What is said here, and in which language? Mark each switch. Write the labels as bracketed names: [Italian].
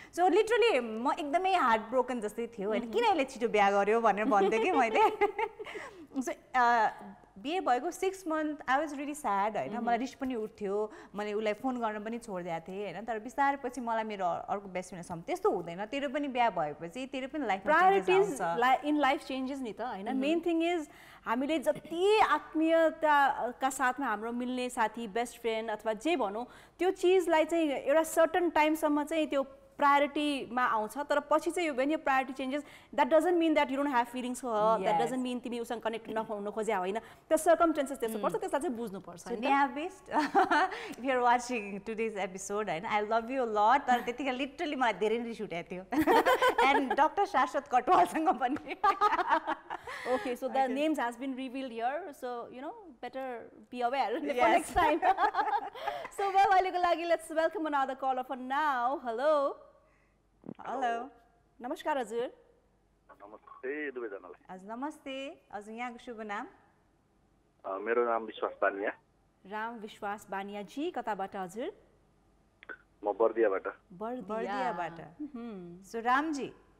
[Nepali] So literally म एकदमै heart broken जस्तै थियो होइन, किन यसले छिटो बिहा गर्यो भनेर भन्थेँ कि मैले। [English] so [Nepali] बिहे भएको [English] 6 month I was really sad होइन। [Nepali] मलाई रिस पनि उठ्थ्यो, मैले उसलाई फोन गर्न पनि छोडिदिएको थिएँ होइन। तर बिस्तारै पछि मलाई मेरो अर्को बेस्ट फ्रेन्डसम्म त्यस्तो हुँदैन, तेरो पनि बिहा भएपछि तेरो पनि life [English] Priorities in life changes नि त होइन। [Nepali] मेन थिङ इज हामीले जति आत्मीयताका साथमा हाम्रो मिल्ने साथी, बेस्ट फ्रेन्ड अथवा जे भनौँ, त्यो चिजलाई चाहिँ एउटा सर्टन टाइमसम्म चाहिँ त्यो प्रायोरिटीमा आउँछ। तर पछि चाहिँ यो [English] when यो priority changes, that doesn't mean that you don't have feelings for her, that doesn't mean [Nepali] तिमी उसँग कनेक्ट नहुन खोज्या होइन, त्यो सर्कमस्टेन्सेस त्यस्तो पर्छ, त्यसलाई चाहिँ बुझ्नुपर्छ। [English] Neha best if you are watching today's episode होइन, I love you lot. [Nepali] तर त्यतिखेर लिटरली मलाई धेरै रिस उठेको थियो, एन्ड डक्टर शाश्वत कटवालसँग पनि। [English] Okay, so the names has been revealed here, so you know better be aware for next time. So well, let's welcome another caller for now. Hello. Hello. [Nepali] Namaskar हजुर. नमस्ते दुवैजनालाई. हजुर नमस्ते. हजुर यहाँको शुभ नाम? मेरो नाम विश्वास बानिया. राम विश्वास बानिया जी, कताबाट हजुर? म बर्दियाबाट. बर्दियाबाट. सो राम जी.